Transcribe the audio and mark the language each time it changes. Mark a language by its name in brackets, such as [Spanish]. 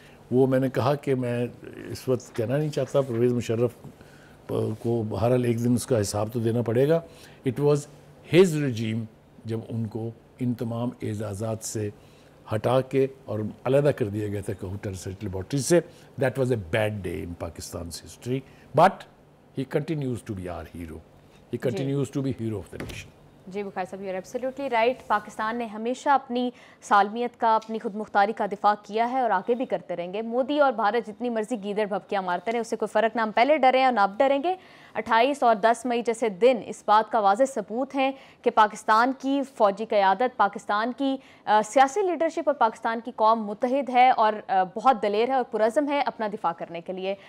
[Urdu] وہ میں نے کہا کہ میں اس وقت کہنا نہیں چاہتا، پرویز مشرف کو بہرحال ایک دن اس کا حساب تو دینا پڑے گا. [English] it was his regime [Urdu] جب ان کو ان تمام اعزازات سے ہٹا کے اور علیحدہ کر دیا گیا تھا کہوٹہ ریسرچ لیبارٹری سے. [English] That was a bad day in Pakistan's history. But he continues to be our hero. He continues to be hero of the nation. [Urdu] جی بخاری صاحب، [English] You absolutely right. [Urdu] پاکستان نے ہمیشہ اپنی سالمیت کا، اپنی خود مختاری کا دفاع کیا ہے اور آگے بھی کرتے رہیں گے. مودی اور بھارت جتنی مرضی گیدڑ بھبکیاں مارتے رہیں، اس سے کوئی فرق نہ. ہم پہلے ڈرے ہیں اور نہ اب ڈریں گے. 28 اور 10 مئی جیسے دن اس بات کا واضح ثبوت ہیں کہ پاکستان کی فوجی قیادت، پاکستان کی سیاسی لیڈرشپ اور پاکستان کی قوم متحد ہے اور بہت دلیر ہے اور پرعزم ہے اپنا دفاع کرنے کے لیے.